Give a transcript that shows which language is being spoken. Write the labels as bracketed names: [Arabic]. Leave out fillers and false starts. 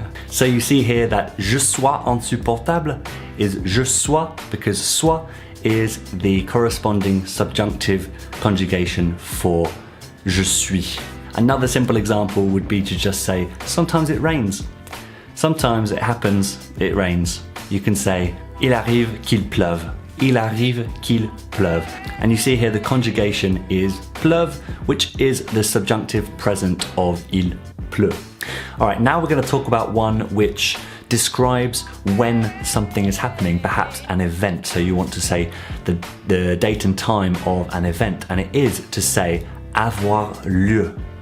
[English] So you see here that [French] je sois insupportable [English] is [French] je sois, [English] because sois is the corresponding subjunctive conjugation for [French] je suis. [English] Another simple example would be to just say, sometimes it rains. Sometimes it happens, it rains. You can say, [French] il arrive qu'il pleuve. Il arrive qu'il pleuve. [English] And you see here the conjugation is pleuve, which is the subjunctive present of [French] il pleut. [English] All right, now we're going to talk about one which describes when something is happening, perhaps an event. So you want to say the date and time of an event, and it is to say [French] avoir lieu.